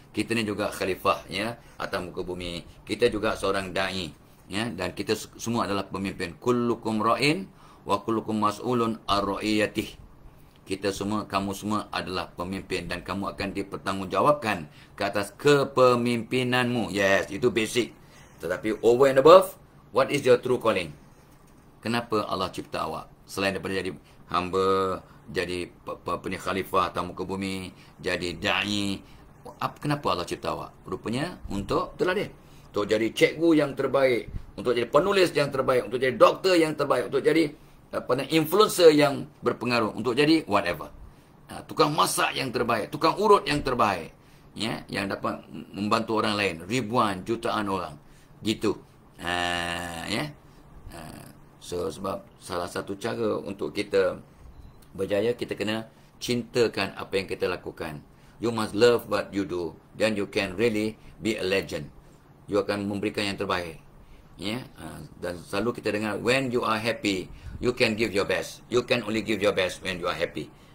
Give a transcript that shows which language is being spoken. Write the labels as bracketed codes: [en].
[ms] Kita ni juga khalifah, ya, atas muka bumi. Kita juga seorang da'i. Ya, dan kita semua adalah pemimpin. [ar] Kullukum ra'in wa kullukum mas'ulun ar-ra'iyatih. [ms] Kita semua, kamu semua adalah pemimpin dan kamu akan dipertanggungjawabkan ke atas kepemimpinanmu. [en] Yes, [ms] itu basic. Tetapi [en] over and above, what is your true calling? [ms] Kenapa Allah cipta awak? Selain daripada jadi hamba, jadi khalifah atas muka bumi, jadi da'i, kenapa Allah cipta awak? Rupanya untuk, itulah dia, untuk jadi cikgu yang terbaik, untuk jadi penulis yang terbaik, untuk jadi doktor yang terbaik, untuk jadi influencer yang berpengaruh, untuk jadi whatever. Tukang masak yang terbaik, tukang urut yang terbaik, ya, yang dapat membantu orang lain, ribuan, jutaan orang. Gitu. Ya. So, sebab salah satu cara untuk kita berjaya, kita kena cintakan apa yang kita lakukan. [en] You must love what you do, then you can really be a legend. [ms] You akan memberikan yang terbaik. Ya, dan selalu kita dengar, [en] when you are happy, you can give your best. You can only give your best when you are happy.